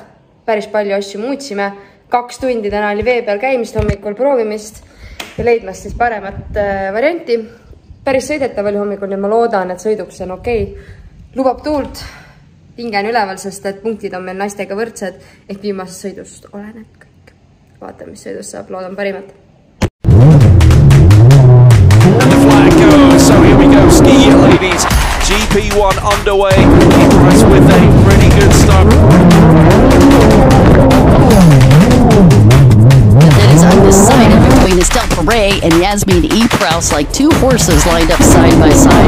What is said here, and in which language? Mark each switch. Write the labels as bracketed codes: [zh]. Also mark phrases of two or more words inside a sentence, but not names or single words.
[et] Päris palju asju muutsime. 2 tundi täna oli vee peal käimist, hommikul proovimist ja leidmast siis paremat varianti. Päris sõidetav oli hommikul ja ma loodan, et sõiduks on okei. Lubab tuult, pinge on üleval, sest et punktid on meil naistega võrdsed ehk viimasest sõidust oleneb kõik. Vaatame, mis sõidust saab, loodan parimat. [en] So here we go, ski ladies, GP1 underway, Ypraus with a pretty good start. It is undecided between Estelle Perret and Jasmiin Ypraus, like 2 horses lined up side by side.